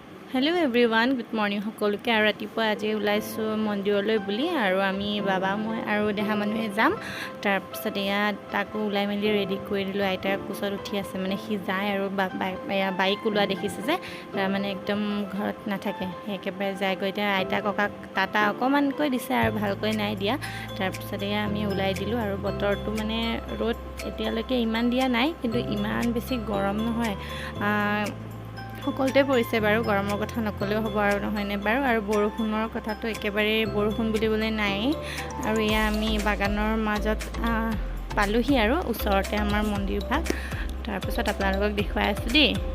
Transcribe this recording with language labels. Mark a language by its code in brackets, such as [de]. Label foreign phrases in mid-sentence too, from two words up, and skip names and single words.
[en] Hello everyone good morning [as] সকলোকে আৰু ৰাতিপুৱা আজি ওলাইছো मन्दिरলৈ বুলি আৰু আমি বাবা মই আৰু দেহা মানুহে যাম তাৰপিছত এয়া তাকো ওলাই মেলি ৰেডি কৰি দিলোঁ আইতাৰ কোচত উঠি আছে মানে সি যায় আৰু বাইক ওলোৱা দেখিছে যে মানে একদম ঘৰত নাথাকে একেবাৰে যায়গৈ এতিয়া আইতা ককাক টাটা অকণমানকৈ দিছে আৰু ভালকৈ নাই দিয়া তাৰপিছত এয়া আমি ওলাই দিলোঁ আৰু বতৰটো মানে ৰ'দ এতিয়ালৈকে ইমান দিয়া নাই কিন্তু ইমান বেছি গৰম নহয় সকলোতে পৰিছে বাৰু গৰমৰ কথা নকলেও হ'ব আৰু নহয়নে বাৰু আৰু বৰষুণৰ কথাটো একেবাৰে বৰষুণ বুলিবলৈ নাই আৰু এয়া আমি বাগানৰ মাজত পালোহি আৰু ওচৰতে আমাৰ মন্দিৰ ভাগ তাৰপিছত আপোনালোকক দেখুৱাই আছোঁ দেই